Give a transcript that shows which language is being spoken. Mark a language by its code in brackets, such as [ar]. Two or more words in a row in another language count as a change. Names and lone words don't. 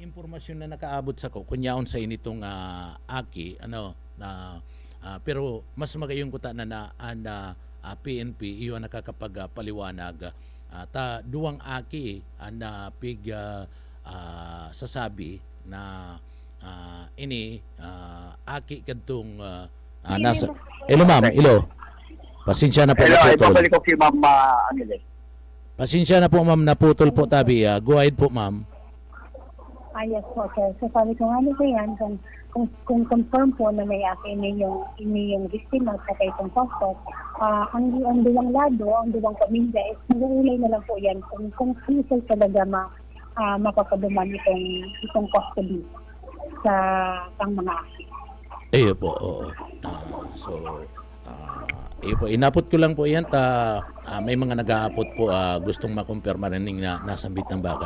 [bik] impormasyon na nakaabot sa ko kunyaon sa initong Aki pero mas magayong kuta na PNP iyo nakakapagpaliwanag duwang Aki pig sasabi na ini Aki kadtong nasa [en] Hello ma'am, hello. [tl] Pasensya na po [en] Hello, [tl] naputol. ibabalik ko kay Ma'am Angeles. Pasensya na po ma'am, naputol po tabi. [en] Go ahead po ma'am. Yes po sir. [tl] So sabi ko nga nito yan, kung confirm po na may Aki yung victim at saka itong suspect, [bik] ang duwang lado, ang duwang pamilya [tl] is mag-uulay na lang po yan kung sino talaga mapapaduman itong custody sa mga Aki. Po, oo. Inapot ko lang po yan may mga nag-aapot po gustong makumpirma rin na nasambit ng bagay.